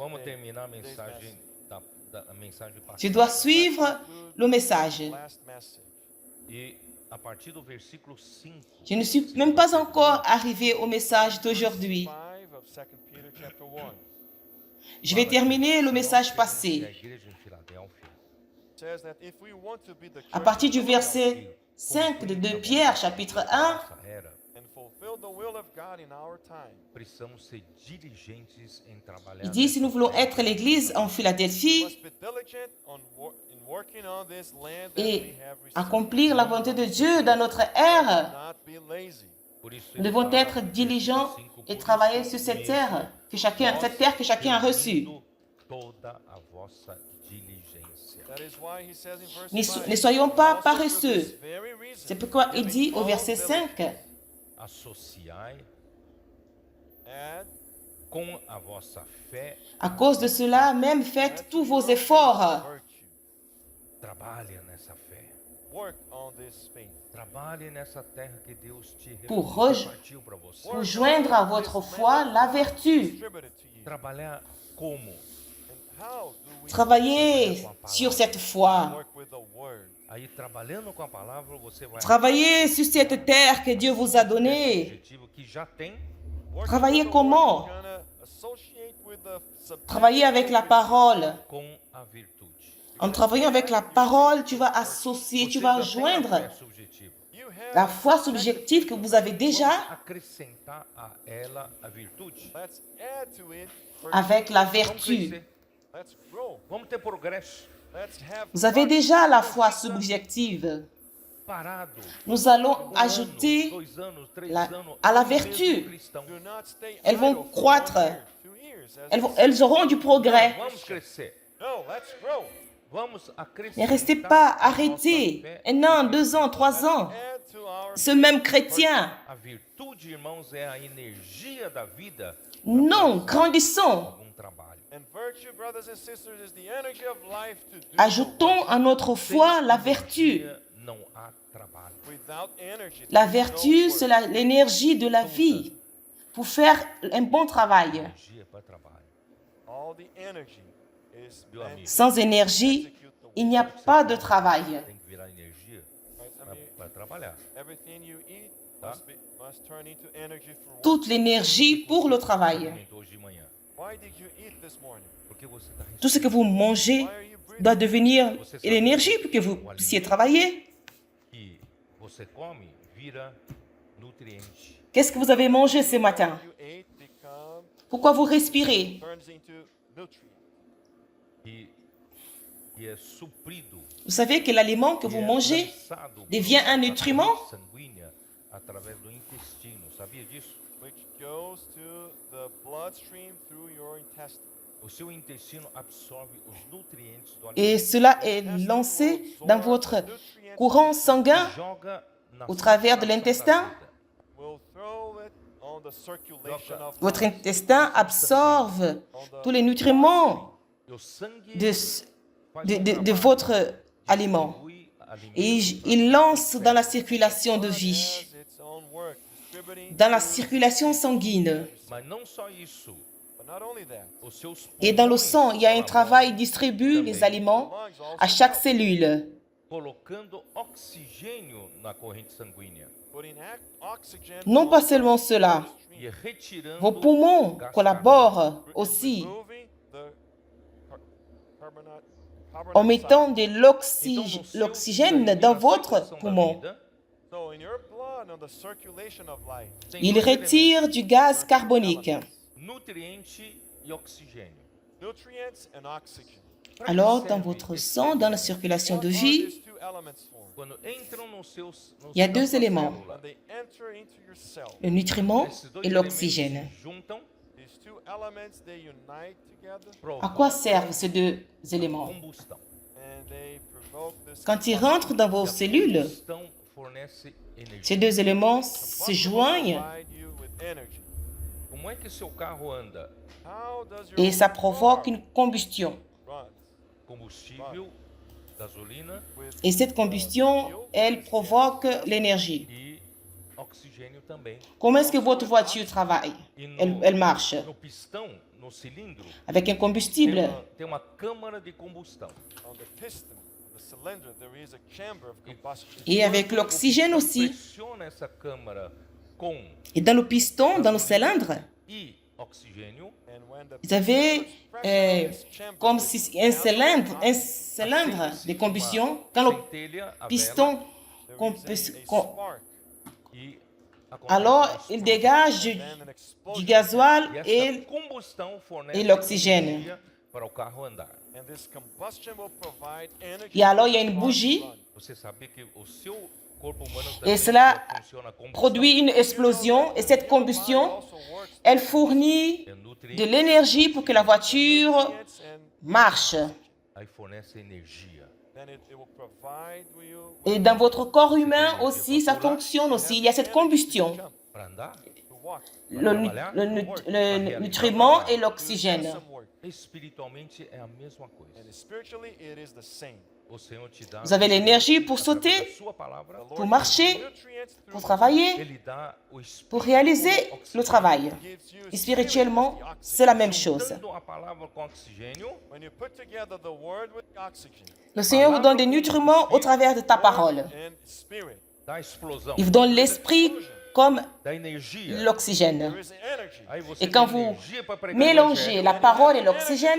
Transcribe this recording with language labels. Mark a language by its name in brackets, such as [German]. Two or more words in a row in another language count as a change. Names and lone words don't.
[Portuguese] Vamos [English] today, [Portuguese] terminar a [English] today's [Portuguese] mensagem [English] message. [Portuguese] a mensagem passada. [French] tu dois suivre le message. [English] Last message. [Portuguese] E a partir do versículo 5. [French] Je ne suis même pas encore arrivé au message d'aujourd'hui. [English] 5 of 2 Peter chapter 1. [French] Je vais terminer le message A passé. [Portuguese] igreja em Filadélfia [English] Says that if we want to be the [French] À [English] church [French] partir [English] of [French] du [English] Philadelphia [French] verset 5 de 2 Pierre, chapitre 1, [Portuguese] nossa era, [English] and fulfill the will of God in our time, [Portuguese] precisamos ser diligentes em trabalhar. [French] il dit, si nous voulons être l'Église en [English] we [French] Philadelphie [English] must be diligent in working on this land that [French] et [English] we have received. [French] accomplir la volonté de Dieu dans notre ère, [English] Not be lazy. [Portuguese] Por isso [French] nous [Portuguese] ele [French] devons [Portuguese] fala, [French] être diligents [Portuguese] versículo 5, [French] et [Portuguese] por [French] travailler [Portuguese] isso [French] sur cette [Portuguese] mesmo, [French] terre que chacun a reçue. [Portuguese] reunindo toda a vossa diligência. [English] That is why he says in verse [French] Ne [English] 5, [French] soyons pas [English] also for [French] paresseux. [English] this very reason, [French] C'est pourquoi il dit au [English] giving [French] verset [English] all [French] 5, [Portuguese] Associai [English] add [Portuguese] com a vossa fé, [French] à cause de cela, même faites tous vos efforts. [English] virtue. [Portuguese] trabalhe nessa fé. [English] Work on this faith. [Portuguese] Trabalhe nessa terra que Deus te [French] Pour [Portuguese] repartiu para você. [French] Pour joindre à votre foi la vertu. [English] Distributed to you. [Portuguese] Trabalhar como? [English] And how do we [French] Travaillez sur cette foi. [English] work with the word? [Portuguese] Aí, trabalhando com a palavra, você vai [French] Travaillez sur cette terre que Dieu vous a [Portuguese] esse [French] donnée. [Portuguese] objetivo que já tem. [English] Working [French] Travailler [English] with the [French] comment? [English] word, you're gonna associate with the subject [French] Travaillez avec la parole. [Portuguese] Com a virtude. [French] En travaillant avec la parole, tu vas associer, tu [Portuguese] Você [French] vas [Portuguese] já tem a [French] joindre [Portuguese] fé subjetiva. [English] you have. [French] la foi subjective que vous avez déjà [Portuguese] Acrescentar a ela a virtude. [English] Let's add to it. [French] avec la [Portuguese] Vamos [French] vertu. [Portuguese] crescer. [English] Let's grow. [Portuguese] Vamos ter progresso. [English] Let's have. [French] Vous avez déjà la foi subjective. [Portuguese] Parado. [French] Nous allons [Portuguese] Um [French] ajouter [Portuguese] ano, 2 anos, 3 [French] la- [Portuguese] anos. [French] à la [Portuguese] ao mesmo [French] vertu. [Portuguese] cristão. [English] Do not stay [French] Elles vont [English] idle for [French] croître. [English] 1 year, 2 years, as [French] Elles auront du progrès. [Portuguese] Vamos crescer. [English] No, let's grow. [Portuguese] Vamos acrescentar. [French] Ne restez pas [Portuguese] a nossa [French] arrêtés. [Portuguese] fé. [French] 1 an, 2 ans, 3 ans. [English] Add to our [French] Ce même chrétien. [Portuguese] A virtude, irmãos, é a energia da vida. [French] Non, grandissons. [Portuguese] Algum trabalho. [English] and virtue, brothers and sisters, is the energy of life to do [French] Ajoutons à notre foi la vertu. [Portuguese] Energia, não há trabalho. [English] without energy. [French] La [English] there is no [French] vertu, [English] work. [French] c'est l'énergie de la vie pour faire un bon travail. [Portuguese] Energia para trabalho. [English] All the energy is [Portuguese] Meu [English] meant [Portuguese] amigo. [English] to [French] Sans énergie, [English] execute the [French] il n'y a pas de travail. [Portuguese] Tem que virar energia [English] right? I mean, [Portuguese] para trabalhar. [English] everything you eat [Portuguese] Tá? [English] must turn into energy for work. [French] Toute l'énergie pour le travail. [Portuguese] Alimentou hoje de manhã. [English] Why did you eat this morning? [Portuguese] Porque você está [French] Tout ce que vous mangez [English] Why are you breathing? [French] doit devenir l'énergie pour que vous puissiez travailler. [Portuguese] que você come vira nutriente. [French] Qu'est-ce que vous avez mangé ce matin? [English] You ate become [French] Pourquoi vous respirez? [English] turns into nutrient. [Portuguese] Que é suprido. [French] Vous savez que l'aliment que vous [Portuguese] e é [French] mangez [Portuguese] lançado [French] devient un [Portuguese] pela [French] nutriment? [Portuguese] corrente sanguínea através do intestino. Sabia disso? [English] Which goes to the bloodstream through your intestine. [Portuguese] O seu intestino absorve os nutrientes do [French] Et [Portuguese] alimento [French] cela est lancé dans votre courant sanguin [Portuguese] e joga na [French] au travers de [Portuguese] circulação da [French] l'intestin. [Portuguese] vida. [English] We'll throw it on the circulation of [French] Votre [English] life, [French] intestin absorbe tous les nutriments [Portuguese] E o sangue [French] de, [Portuguese] faz [French] de [Portuguese] trabalho, [French] votre aliment. [Portuguese] distribui alimento [French] Et il lance dans la circulation de [English] has [French] vie, [English] its own work, distributing [French] dans la [English] to- [French] circulation sanguine. [Portuguese] Mas não só isso. [English] But not only that, [Portuguese] Os seus [French] Et dans le [Portuguese] pulmões [French] sang, il y a un [Portuguese] colaboram, [French] travail, il distribue les aliments [English] lungs also [French] à chaque cellule, [Portuguese] colocando oxigênio na corrente sanguínea [English] putting oxygen [French] non [English] on [French] pas [English] the [French] seulement cela. [English] bloodstream, [Portuguese] e retirando [French] Vos poumons [Portuguese] gás [French] collaborent aussi [English] removing the carbon [French] en [English] dioxide. [French] mettant de [Portuguese] Então, no seu [French] l'oxygène [Portuguese] sangue, [French] dans [Portuguese] na [French] votre [Portuguese] circulação da [French] poumon. [Portuguese] vida, [English] So in your blood, on the circulation of life, [Portuguese] tem [French] Il [Portuguese] dois [French] retire du gaz carbonique. [Portuguese] elementos, nutriente e oxigênio. [English] nutrients and oxygen. [Portuguese] Pra que [French] Alors, [Portuguese] servem [French] dans votre [Portuguese] esses [French] sang, dans la [Portuguese] elementos? [French] circulation [English] What [French] de [English] are [French] vie, [English] these two elements for? [Portuguese] Quando entram nos seus [French] il y a [Portuguese] na [French] deux [Portuguese] sua [French] éléments, [Portuguese] célula, [English] When they enter into your cell, [French] le nutriment [Portuguese] esses dois [French] et [Portuguese] elementos [French] l'oxygène. [Portuguese] se juntam [English] these these two elements, they unite together [French] À quoi [Portuguese] provoca [French] servent ces deux éléments? [Portuguese] combustão. [English] and they provoke this [French] Quand ils [English] combustion. [French] rentrent dans vos cellules, [Portuguese] Combustão fornece energia. [French] ces deux éléments se [English] Combustion will [French] joignent [English] provide you with energy. [Portuguese] Como é que seu carro anda? [English] How does your [French] et ça [English] car [French] provoque une combustion. [English] run? [Portuguese] Combustível, gasolina [French] Et cette combustion, elle provoque l'énergie. [Portuguese] e oxigênio também. [French] Comment est-ce que votre voiture travaille? [Portuguese] E [French] Elle marche [Portuguese] no pistão, no cilindro, [French] avec un combustible. [Portuguese] tem uma câmara de combustão. [English] On the piston, the cylinder, there is a chamber of combustion. [French] Et avec l'oxygène aussi. [Portuguese] Pressiona essa câmara com [French] Et dans le piston, dans le cylindre, [Portuguese] e oxigênio, [English] And when the [French] vous avez [English] pressurized chamber [French] comme [English] is [French] si un cylindre de combustion. Quand le [Portuguese] centelha, a [French] piston [English] there comp- is a com- spark, [Portuguese] e acontece [French] alors [Portuguese] um [French] il [Portuguese] estouro. [French] dégage [English] then an [French] du [English] explosion. [French] gasoil [Portuguese] E essa [French] et [Portuguese] combustão fornece [French] e l'oxygène. [Portuguese] energia para o carro andar. [English] And this combustion will provide energy [French] Et alors, il y a [English] for [French] une [English] the car to [French] bougie. [English] run. [Portuguese] Você sabia que o seu corpo humano [French] Et [Portuguese] também [French] cela [Portuguese] funciona a combustão? [French] produit une explosion et cette combustion, elle fournit [Portuguese] É [French] de [Portuguese] nutriente, [French] l'énergie pour que la voiture [English] Nutrients and [French] marche. [Portuguese] aí fornece energia. [English] then it will provide you [French] Et dans votre corps humain aussi, ça fonctionne aussi. Il y a cette combustion, [Portuguese] Para andar, [English] to walk. [French] le nutriment et l'oxygène. [English] Some work. [Portuguese] espiritualmente é a mesma [English] And [Portuguese] coisa. [English] spiritually, it is the same. [Portuguese] O Senhor te dá [French] Vous avez l'énergie pour [Portuguese] através da [French] sauter, [Portuguese] sua palavra, [English] The Lord [French] pour [English] gives [French] marcher, [English] you nutrients through [French] pour [English] the [French] travailler, [Portuguese] ele dá o espírito [French] pour réaliser le travail. [English] gives you [French] Et [English] spirit [French] spirituellement, [English] with the oxygen. [French] c'est la même chose. [Portuguese] dando a palavra com oxigênio, [English] When you put together the word with oxygen, [French] Le Seigneur vous donne des nutriments au travers de ta parole. [English] and spirit, [Portuguese] dá explosão, [French] Il vous donne l'esprit comme [Portuguese] dá energia. [French] l'oxygène. [English] there is energy. [Portuguese] Aí você [French] Et quand [Portuguese] tem [French] vous [Portuguese] energia para pregar o [French] mélangez [Portuguese] evangelho, [French] la parole et l'oxygène,